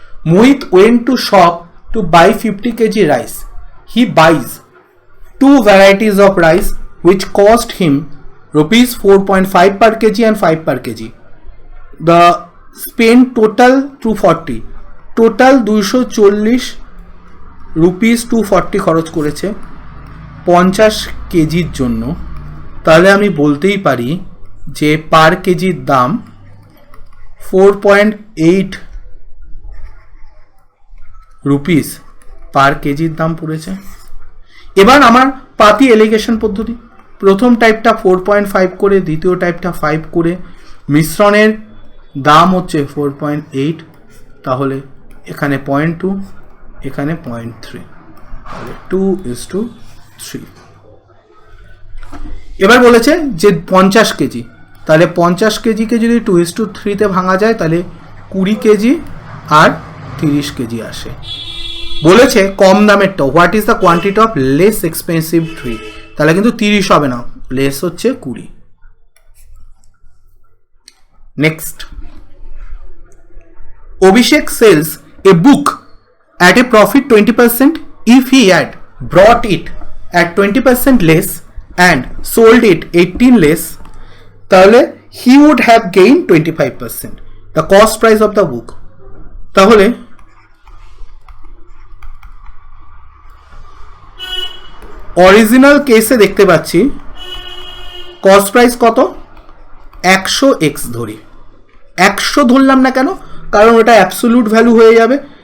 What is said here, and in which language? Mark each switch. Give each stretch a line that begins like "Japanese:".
English: Mohit went to shop to buy 50 kg rice. He buys 2 varieties of rice which cost him rupees 4.5 per kg and 5 per kg. The spend total 240.
Bangla: Total 240 rupees 240 খরচ করেছে 50 কেজির জন্য। তাহলে আমি বলতেই পারি যে পার কেজির দাম 4.8 রুপিস পার কেজির দাম পড়েছে। এবার আমার পাতি এলিগেশন পদ্ধতি, প্রথম টাইপটা 4.5 করে, দ্বিতীয় টাইপটা 5 করে, মিশ্রণের দাম হচ্ছে 4.8, তাহলে এখানে 0.2, এখানে 0.3, তাহলে 2:3। এবার বলেছে যে 50 কেজি, তাহলে 50 কেজিকে যদি 2:3 ভাঙা যায় তাহলে 20 কেজি আর 30 কেজি আসে। বলেছে কম দামেরটা, what is the quantity of less expensive tree, তাহলে কিন্তু 30 হবে না, লেস হচ্ছে 20।
English: next, Abhishek sells a book at a profit 20% if he had brought it at 20% less and sold it 18 less,
Bangla: তাহলে
English: he would have gained 25% the cost price of the book।
Bangla: তাহলে original কেসে দেখতে পাচ্ছি cost price কত, 100x ধরি, 100 ধরলাম না কেন, কারণ ওটা অ্যাবসোলিউট ভ্যালু হয়ে যাবে।